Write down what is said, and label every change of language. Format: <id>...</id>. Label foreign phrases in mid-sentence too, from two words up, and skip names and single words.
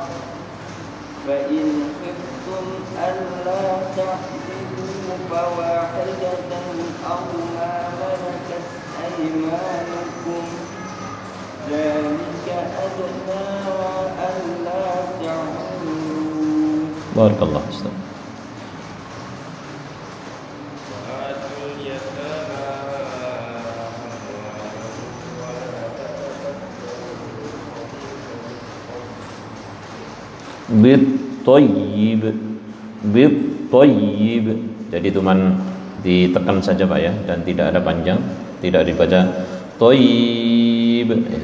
<ar>فإن خفتم ألا تعدلوا فواحدة أو ما ملكت أيمانكم ذلك أدنى ألا تعولوا. بارك الله فيك. بالطيب، بالطيب.</ar> <id>Jadi cuman ditekan saja Pak ya, dan tidak ada panjang, tidak dibaca toyyib ya.</id>